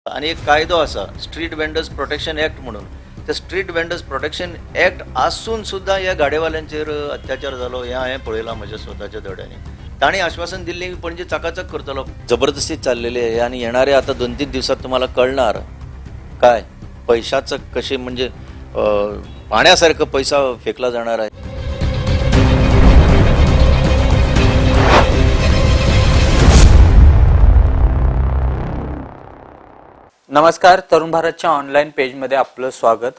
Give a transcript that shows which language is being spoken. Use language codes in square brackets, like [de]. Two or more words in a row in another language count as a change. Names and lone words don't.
[kok] आणि एक कायदो आसा [en] street vendors protection act [kok] म्हणून. त्या [en] street vendors protection act [kok] आसून सुद्धा ह्या गाडेवाल्यांचेर अत्याचार जालो हें हांवें पळयलां म्हज्या स्वताच्या दोळ्यांनी. तांणी आश्वासन दिल्लें की पणजे चकाचक करतलो. [mr] जबरदस्ती चाललेली आहे आणि येणाऱ्या आता 2-3 दिवसात तुम्हाला कळणार काय पैशाचं कसे म्हणजे पाण्यासारखं पैसा फेकला जाणार आहे. नमस्कार, तरुण भारतच्या ऑनलाईन पेजमध्ये आपलं स्वागत.